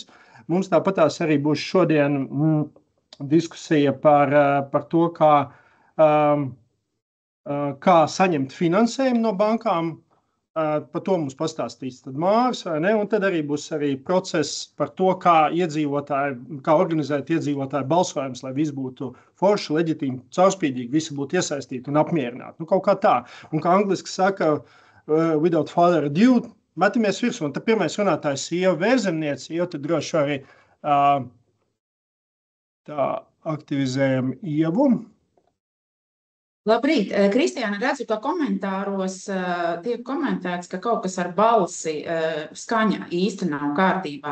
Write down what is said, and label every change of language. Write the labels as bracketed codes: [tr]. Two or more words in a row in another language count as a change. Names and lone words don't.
[lv] Mums tāpatās arī būs šodien diskusija par to, kā saņemt finansējumu no bankām. Par to mums pastāstīs tad Māris, vai ne? Un tad arī būs arī process par to, kā organizēt iedzīvotāju balsojumus, lai viss būtu forši, leģitīmi, caurspīdīgi, visi būtu iesaistīti un apmierināti. Kaut kā tā. Un kā angliski saka, [en] without further ado, [lv] metamies virsū. Un tad pirmais runātājs Ieva Vērzemniece, jau tad droši arī tā aktivizējam Ievu. Labrīt, Kristiāna, redzu, ka komentāros tiek komentēts, ka kaut kas ar balsi skaņa īsti nav kārtībā.